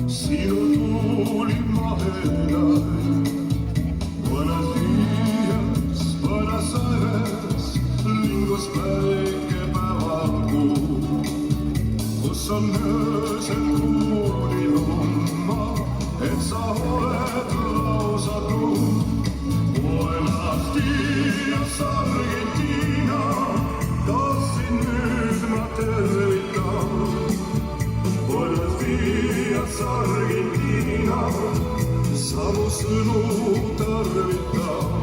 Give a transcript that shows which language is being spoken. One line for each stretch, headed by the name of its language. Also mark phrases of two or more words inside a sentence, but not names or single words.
Estonian: sinu tuuli mahedaid.
Spanish: Buenos dias,
Estonian: Buenos Aires, lingus päike päeval kuu, kus on öösel kuulilumma, et sa oled lausa tuum.
Spanish: Buenos dias, Argentina,
Estonian: tahtsin nüüd ma tervitan.
Spanish: Buenos dias,
Estonian: Argentina, samu sõnu tarvitan.